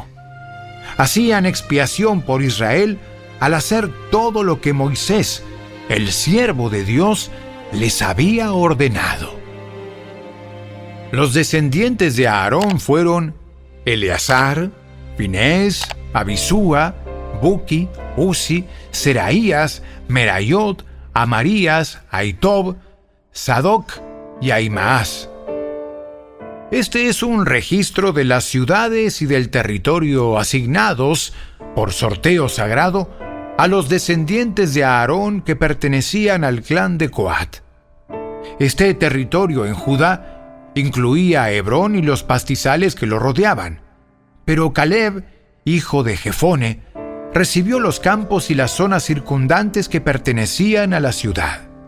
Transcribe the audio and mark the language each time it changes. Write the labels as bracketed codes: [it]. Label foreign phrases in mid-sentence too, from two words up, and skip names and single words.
[es] Hacían expiación por Israel al hacer todo lo que Moisés, el siervo de Dios, les había ordenado. Los descendientes de Aarón fueron Eleazar, Finés, Abisúa, Buki, Uzi, Seraías, Merayot, Amarías, Ahitob, Sadoc y Ahimaas. Este es un registro de las ciudades y del territorio asignados, por sorteo sagrado, a los descendientes de Aarón que pertenecían al clan de Coat. Este territorio en Judá incluía a Hebrón y los pastizales que lo rodeaban, pero Caleb, hijo de Jefone, recibió los campos y las zonas circundantes que pertenecían a la ciudad.